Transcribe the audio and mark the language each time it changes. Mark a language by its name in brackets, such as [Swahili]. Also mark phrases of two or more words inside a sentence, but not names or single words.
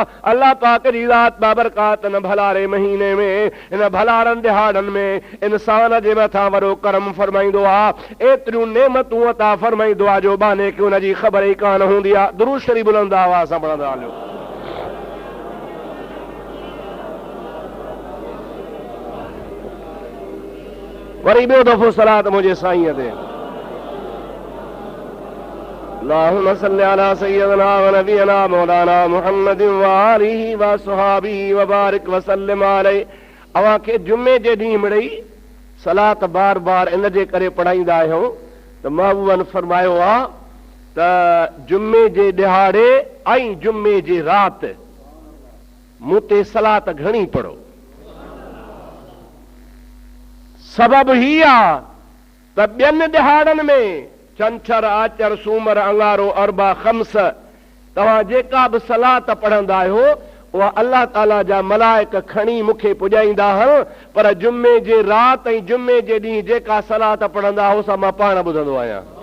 [Sindhi] अल्लाह पाक जी ज़ात बाबरकात इन भलारे महीने में, इन भलारनि दिहाड़नि में इंसान जे मथां वॾो करम फरमाईंदो आहे, एतिरियूं नेमतूं अता फरमाईंदो आहे जो बाने खे उनजी ख़बर ई कान हूंदी आहे। दुरूद शरीफ़ बुलंद आवाज़ सां पढ़ंदा हलियो। वरी ॿियो दफ़ो सलात मुंहिंजे साईंअ ते। [Arabic] اللهم صل على سيدنا ونبينا مولانا محمد وآله وصحبه وبارك وسلم عليه. [Sindhi] अवां खे जुमे जे ॾींहुं मिड़ई सलात बार बार इन जे करे पढ़ाईंदा आहियूं त महबूबनि फरमायो आहे त जुमे जे ॾिहाड़े ऐं जुमे जी राति मूं ते सलात घणी पढ़ो। सबब ही आहे त ॿियनि ॾिहाड़नि में छंछर, आचर, सूमर, अंगारो, अरबा, खम्स तव्हां जेका बि सलात पढ़ंदा आहियो उहा अल्लाह ताला जा मलाइक खणी मूंखे पुॼाईंदा आहिनि, पर जुमे जे राति ऐं जुमे जे ॾींहुं जेका सलात पढ़ंदा आहियो सा मां पाण ॿुधंदो आहियां।